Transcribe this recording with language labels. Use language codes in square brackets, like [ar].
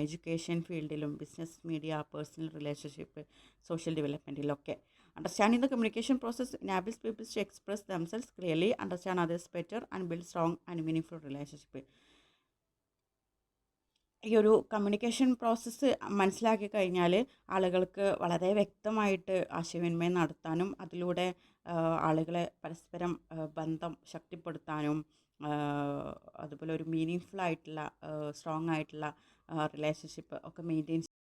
[ml] Education ഫീൽഡിലും business, media, personal relationship, social ഡെവലപ്മെൻറ്റിലൊക്കെ. [en] Understanding the communication process enables people to express themselves clearly, understand others better and build strong and meaningful relationship. [ml] ഈ ഒരു communication process മനസ്സിലാക്കി കഴിഞ്ഞാൽ ആളുകൾക്ക് വളരെ വ്യക്തമായിട്ട് ആശയവിനിമയം നടത്താനും അതിലൂടെ ആളുകളെ പരസ്പരം ബന്ധം ശക്തിപ്പെടുത്താനും അതുപോലെ ഒരു മീനിങ് ഫുൾ ആയിട്ടുള്ള സ്ട്രോങ് ആയിട്ടുള്ള റിലേഷൻഷിപ്പ് ഒക്കെ മെയിൻറ്റെയിൻ